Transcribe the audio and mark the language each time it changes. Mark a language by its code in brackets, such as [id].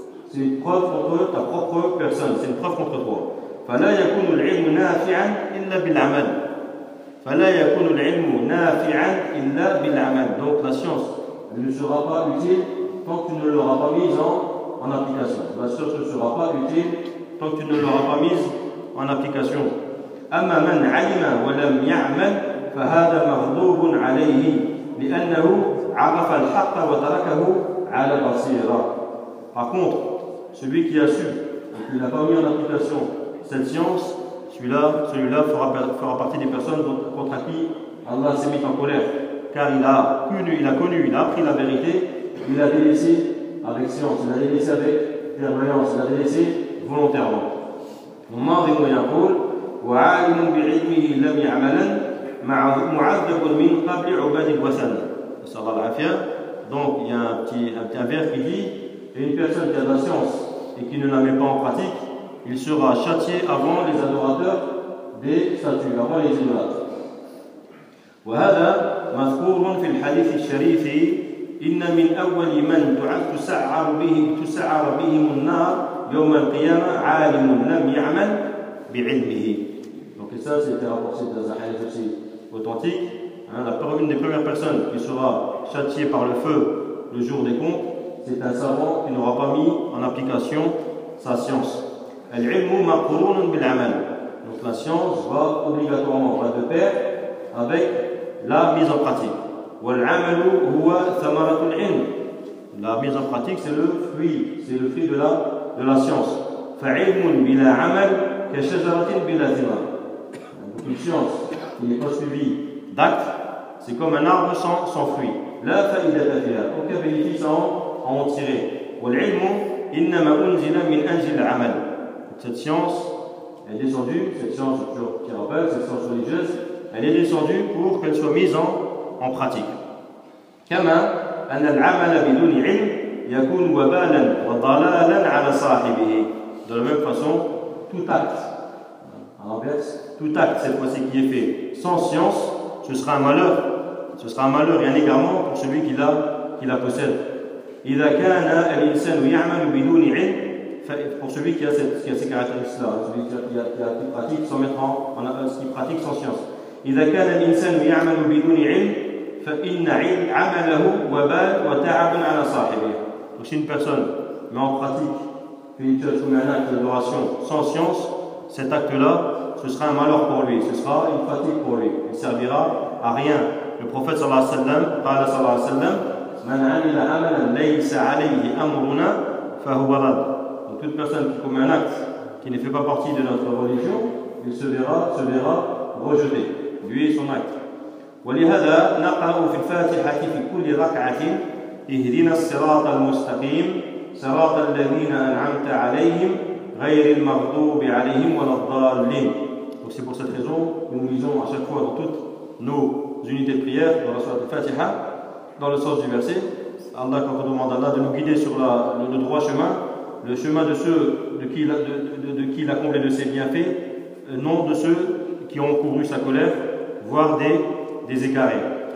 [fr] C'est une preuve contre ta propre personne. C'est une preuve contre toi. [ar] فلا يكون العلم نافعا إلا بالعمل. فلا يكون العلم نافعا إلا بالعمل. [fr] Donc la science ne sera pas utile tant que tu ne l'auras pas mise en application. La science ne sera pas utile tant que tu ne l'auras pas mise en application. [ar] أما من علم ولم يعمل فهذا مغضوب عليه لأنه عرف الحق وتركه على بصيرة. [fr] Par contre, celui qui a su, qui n'a pas mis en application cette science, celui-là fera partie des personnes contre qui Allah s'est mis en colère, car il a appris la vérité, il a délaissé avec science, il a délaissé avec clairvoyance, il a délaissé volontairement. [ar] ماضي يقول وعالم بعلمه لم يعمل معذب من قبل عباد الوثن. صلى الله عليه وسلم. [fr] Donc il y a un vers qui dit et une personne qui a de la science et qui ne la met pas en pratique, il sera châtié avant les adorateurs des statues, avant les idolâtres. [ar] وهذا مذكور في الحديث الشريف إن من أول من تسعر بهم النار يوم القيامة عالم لم يعمل بعلمه. [fr] Donc ça c'était rapporté dans un hadith aussi authentique. Une des premières personnes qui sera châtiée par le feu le jour des comptes, c'est un savant qui n'aura pas mis en application sa science. [ar] العلم مقرون بالعمل. [fr] Donc la science va obligatoirement de pair avec la mise en pratique. [ar] والعمل هو ثمرة العلم. [fr] La mise en pratique, c'est le fruit de la science. [ar] فعلم بلا عمل كشجرة بلا ثمار. [fr] Donc une science qui n'est pas suivie d'actes, c'est comme un arbre sans fruit. [ar] لا فائدة فيها. [fr] Aucun bénéfice à en tirer. [ar] والعلم إنما أنزل من أجل العمل. [fr] Cette science est descendue, cette science sur thérapeute, cette science religieuse, elle est descendue pour qu'elle soit mise en pratique. [ar] كما أن العمل بدون علم يكون وبالا وضلالا على صاحبه. [fr] De la même façon, tout acte, à l'inverse, tout acte cette fois-ci qui est fait sans science, ce sera un malheur. Ce sera un malheur et un égarement pour celui qui la possède. [ar] إذا كان الإنسان يعمل بدون علم [fr] pour celui qui a ces caractéristiques-là, celui qui pratique sans mettre en œuvre, qui pratique sans science. [ar] إذا كان الإنسان يعمل بدون علم فإن عمله وبال وتعب على صاحبه. [fr] Donc si une personne met en pratique, fait un acte d'adoration sans science, cet acte-là, ce sera un malheur pour lui, ce sera une fatigue pour lui, il ne servira à rien. Le prophète sallallahu alayhi wa sallam, [ar] من عمل عملا ليس عليه أمرنا فهو رد. [fr] Donc toute personne qui commet un acte qui ne fait pas partie de notre religion, il se verra rejeté, lui et son acte. [ar] ولهذا نقرأ في الفاتحة في كل ركعة اهدنا الصراط المستقيم صراط الذين أنعمت عليهم غير المغضوب عليهم ولا الضالين. [fr] Donc c'est pour cette raison que nous lisons à chaque fois dans toutes nos unités de prière dans la sourate al-Fatiha dans le sens du verset, Allah, quand on demande à Allah de nous guider sur le droit chemin, le chemin de ceux de qui il a comblé de ses bienfaits, non de ceux qui ont couru sa colère, voire des égarés.